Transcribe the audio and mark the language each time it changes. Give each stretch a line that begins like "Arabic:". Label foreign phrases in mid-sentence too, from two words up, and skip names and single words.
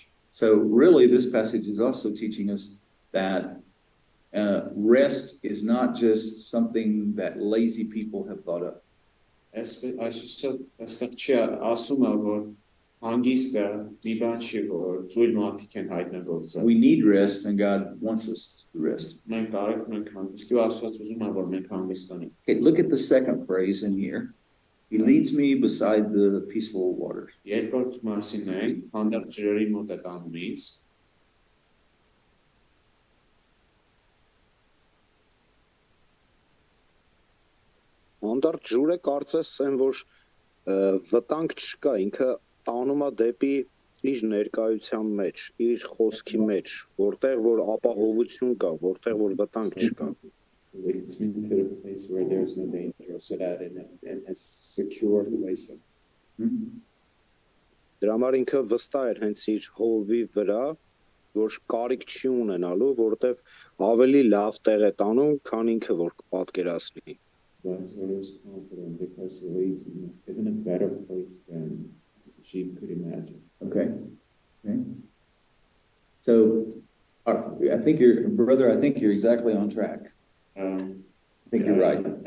English: So really this passage is also teaching us that rest is not just something that lazy people have thought of.
Armenian: Այստեղ չի ասում է, որ հանգիստը մի բան չի, որ ծույլ մարդիկ են հայտնագործել։
English: We need rest and God wants us to rest.
Armenian: Մենք կարիք ունենք հանգստի ու Աստված ուզում է, որ մենք հանգստանանք։
English: Okay, look at the second phrase in here. He leads me beside the peaceful waters.
Armenian: Երկրորդ մասին ենք, հանդարտ ջրերի մոտ է տանում ինձ։ Հանդարտ ջուրը կարծես են, որ վտանգ չկա, ինքը տանում է դեպի իր ներկայության մեջ, իր խոսքի մեջ, որտեղ որ ապահովություն կա, որտեղ որ վտանգ չկա։
English: It's been to a place where there's no danger, so that it has secure places.
Armenian: Դրա համար ինքը վստահ էր հենց իր հովի վրա, որ կարիք չի ունենալու, որտեղ ավելի լավ տեղ է տանում, քան ինքը որ պատկերացնի։
English: That's what I was confident because it leads me even a better place than she could imagine. Okay. So I think you're exactly on track. I think you're right.